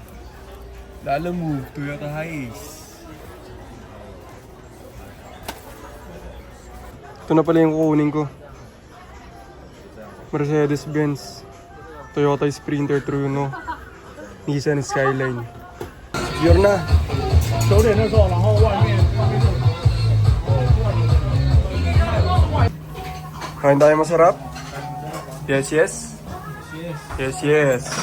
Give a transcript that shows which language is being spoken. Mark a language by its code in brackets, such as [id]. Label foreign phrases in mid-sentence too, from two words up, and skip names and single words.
[tl] Lala Move, Toyota Hiace. Ito na pala yung kukunin ko. Mercedes-Benz, Toyota Sprinter Truno, Nissan Skyline. Secure na! [zh] 9 点的时候，然后外面 [tl] Kain tayo masarap? [en] Yes, yes? Yes, yes.